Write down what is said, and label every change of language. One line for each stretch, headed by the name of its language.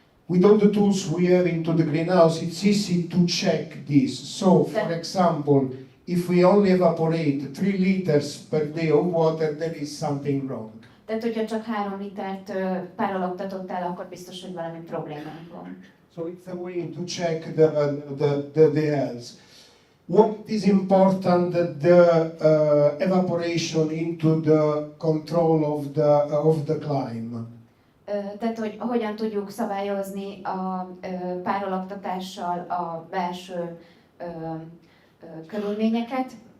English: With all the tools we have into the greenhouse, it's easy to check this. So, for example, if we only evaporate 3 liters per day of water, there is something wrong.
Hungarian: Tehát, hogyha csak 3 litert párologtatottál, akkor biztos, hogy valami problémánk van.
English: So it's a way to check the health. What is important, the evaporation into the control of the climate.
Hungarian: Tehát, hogy hogyan tudjuk szabályozni a párologtatással a belső körülményeket.